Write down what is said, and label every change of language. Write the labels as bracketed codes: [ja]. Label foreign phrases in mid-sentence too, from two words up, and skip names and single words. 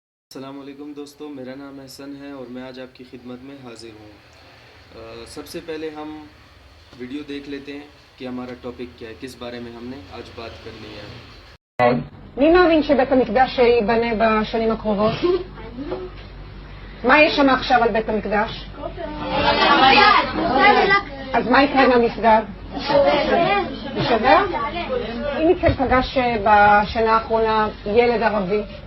[ur] السلام علیکم دوستو، میرا نام احسن ہے اور میں آج آپ کی خدمت میں حاضر ہوں۔ سب سے پہلے ہم ویڈیو دیکھ لیتے ہیں کہ ہمارا ٹاپک کیا ہے، کس بارے میں ہم نے آج بات کرنی ہے۔ [he] מי מאמין שבית המקדש ייבנה בשנים הקרובות? מה יש שם עכשיו על בית המקדש? אז מה יקרה עם המסגד? יישבר? אם מכם פגש בשנה האחרונה ילד ערבי?